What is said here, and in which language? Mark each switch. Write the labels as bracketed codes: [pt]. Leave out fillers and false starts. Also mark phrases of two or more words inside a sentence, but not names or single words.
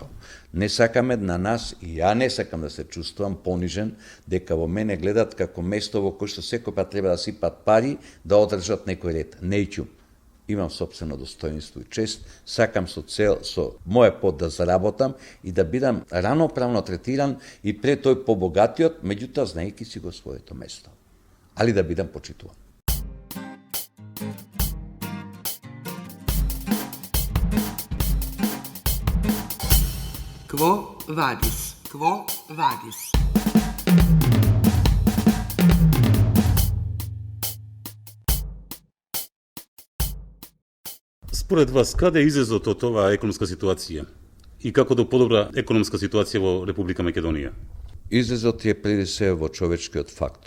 [mk] Не сакаме на нас, и ја не сакам да се чувствувам понижен, дека во мене гледат како место во кој што секој пат треба да сипат пари да одржат некој ред. Неќу. Имам собствено достоинство и чест, сакам со цел, со моје пот да заработам и да бидам раноправно третиран и пред тој побогатиот, меѓутоа знаејќи си го своето место. Али да бидам почитуван. Quo vadis? Quo vadis? Според вас, каде е излезот од оваа економска ситуација? И како да подобра економска ситуација во Република Македонија? Излезот е преди се во човечкиот фактор.